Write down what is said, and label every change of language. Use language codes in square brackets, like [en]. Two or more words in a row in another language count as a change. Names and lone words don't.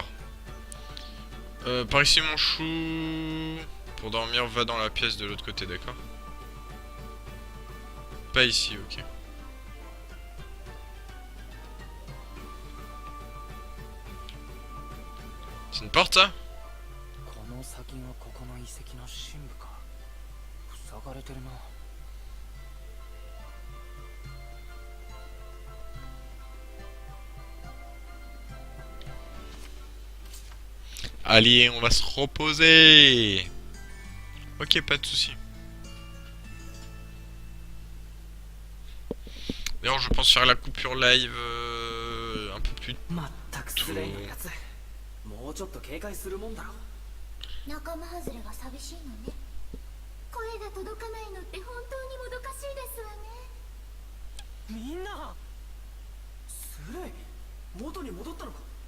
[fr] Par ici, mon chou. Pour dormir, va dans la pièce de l'autre côté, d'accord? Pas ici, ok. C'est une porte, ça? [ja] この先がここの遺跡の深部か。塞がれてるな。 [fr] Allez, on va se reposer. Ok, pas de soucis. D'ailleurs, je pense faire la coupure live un peu plus [ja] まったくスレイのやつ。もうちょっと警戒するもんだろ。仲間外れが寂しいのね。声が届かないのって本当にもどかしいですわね。みんなスレイ元に戻ったのか。